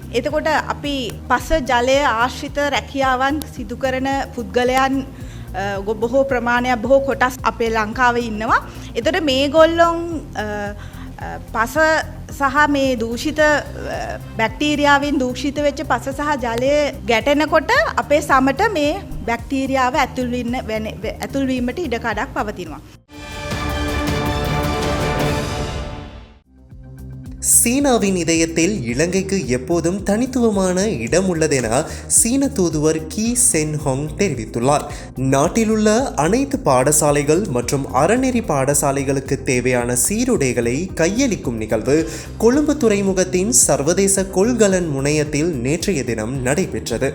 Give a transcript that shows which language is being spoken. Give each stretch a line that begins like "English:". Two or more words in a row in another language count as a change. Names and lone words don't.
Sinhala: එතකොට අපි පස ජලය ආශ්‍රිත රැකියාවන් සිදු කරන පුද්ගලයන් බොහෝ ප්‍රමාණයක් බොහෝ කොටස් අපේ ලංකාවේ ඉන්නවා. එතකොට මේගොල්ලොන් පස සහ මේ දූෂිත බැක්ටීරියාවෙන් දූෂිත වෙච්ච පස සහ ජලය ගැටෙනකොට අපේ සමට මේ බැක්ටීරියාව ඇතුල් වීමට ඉඩකඩක් පවතිනවා.
Tamil: சீனாவின் இதயத்தில் இலங்கைக்கு எப்போதும் தனித்துவமான இடம் உள்ளதென சீன தூதுவர் கி சென்ஹோங் தெரிவித்துள்ளார். நாட்டிலுள்ள அனைத்து பாடசாலைகள் மற்றும் அறநெறி பாடசாலைகளுக்கு தேவையான சீருடைகளை கையளிக்கும் நிகழ்வு கொழும்பு துறைமுகத்தின் சர்வதேச கொள்கலன் முனையத்தில் நேற்றைய தினம் நடைபெற்றது.